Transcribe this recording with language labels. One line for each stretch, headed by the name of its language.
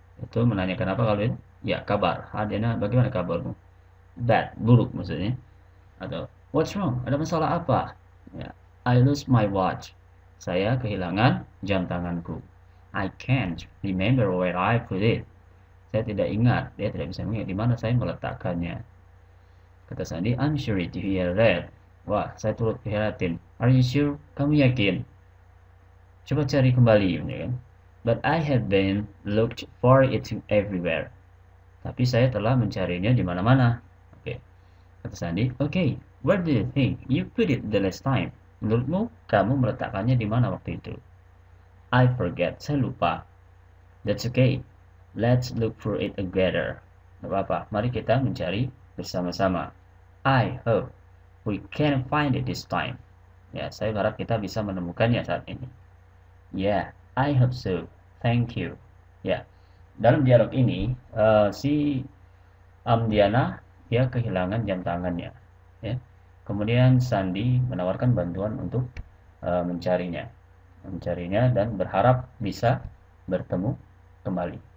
Indonesian: Itu menanyakan apa kalian? Ya, kabar. Hi Diana, bagaimana kabarmu? Bad, buruk maksudnya. Atau,
English: what's wrong?
Indonesian: Ada masalah apa? Ya,
English: I lost my watch.
Indonesian: Saya kehilangan jam tanganku.
English: I can't remember where I put it.
Indonesian: Saya tidak ingat, dia tidak bisa mengingat di mana saya meletakkannya.
English: Kata Sandy, I'm sorry to hear that.
Indonesian: Wah, saya turut prihatin.
English: Are you sure?
Indonesian: Kamu yakin? Coba cari kembali, kan?
English: But I have been looked for it everywhere.
Indonesian: Tapi saya telah mencarinya di mana-mana.
English: Oke. Kata Sandy, okay, where do you think you put it the last time?
Indonesian: Menurutmu, kamu meletakkannya di mana waktu itu?
English: I forget,
Indonesian: saya lupa.
English: That's okay. Let's look for it together.
Indonesian: Gak apa-apa, mari kita mencari bersama-sama.
English: I hope we can find it this time.
Indonesian: Ya, saya harap kita bisa menemukannya saat ini.
English: Yeah, I hope so. Thank you.
Indonesian: Ya, dalam dialog ini si Diana dia kehilangan jam tangannya. Ya. Kemudian Sandy menawarkan bantuan untuk mencarinya dan berharap bisa bertemu kembali.